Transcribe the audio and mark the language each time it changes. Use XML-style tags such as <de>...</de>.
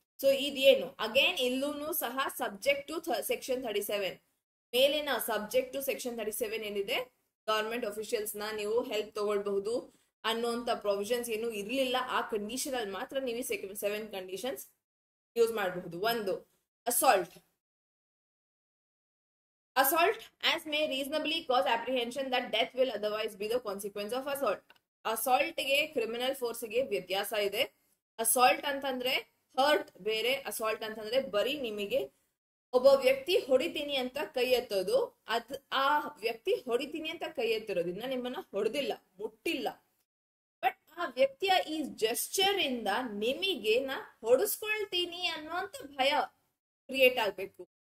<kn>So ಇದೇನು again ಇಲ್ಲೂ ಸಹ ಸಬ್ಜೆಕ್ಟ್ ಟು ಸೆಕ್ಷನ್ 37 ಮೇಲಿನ ಸಬ್ಜೆಕ್ಟ್ ಟು ಸೆಕ್ಷನ್ 37 ಏನಿದೆ, ಗವರ್ಮೆಂಟ್ ಅಫಿಷಿಯಲ್ಸ್ ನ ನೀವು ಹೆಲ್ಪ್ ತಗೊಳ್ಬಹುದು ಅನ್ನೋಂತ ಪ್ರೊವಿಷನ್ಸ್ ಏನು ಇರ್ಲಿಲ್ಲ. ಆ ಕಂಡೀಷನ್ ಅಲ್ಲಿ ಮಾತ್ರ ನೀವು 7 ಕಂಡೀಷನ್ಸ್ ಯೂಸ್ ಮಾಡಬಹುದು. ಒಂದು assault.</kn> <en>Assault as may reasonably cause apprehension that death will otherwise be the consequence of assault.</en> <kn>Assault ಗೆ ಕ್ರಿಮಿನಲ್ ಫೋರ್ಸ್ ಗೆ ವ್ಯತ್ಯಾಸ ಇದೆ. ಅಸಾಲ್ಟ್ ಅಂತಂದ್ರೆ ಹರ್ಟ್ ಬೇರೆ, ಅಸಾಲ್ಟ್ ಅಂತಂದ್ರೆ ಬರೀ ನಿಮಗೆ ಒಬ್ಬ ವ್ಯಕ್ತಿ ಹೊಡಿತೀನಿ ಅಂತ ಕೈ ಎತ್ತೋದು, ಆ ವ್ಯಕ್ತಿ ಹೊಡಿತೀನಿ ಅಂತ ಕೈ ಎತ್ತಿರೋದ್ರಿಂದ ನಿಮ್ಮನ್ನ ಹೊಡೆದಿಲ್ಲ, ಮುಟ್ಟಿಲ್ಲ, ಬಟ್ ಆ ವ್ಯಕ್ತಿಯ ಈ ಜೆಸ್ಚರ್ ಇಂದ ನಿಮಗೆ ನಾ ಹೊಡಿಸ್ಕೊಳ್ತೀನಿ ಅನ್ನುವಂತ ಭಯ ಕ್ರಿಯೇಟ್ ಆಗ್ಬೇಕು.</kn>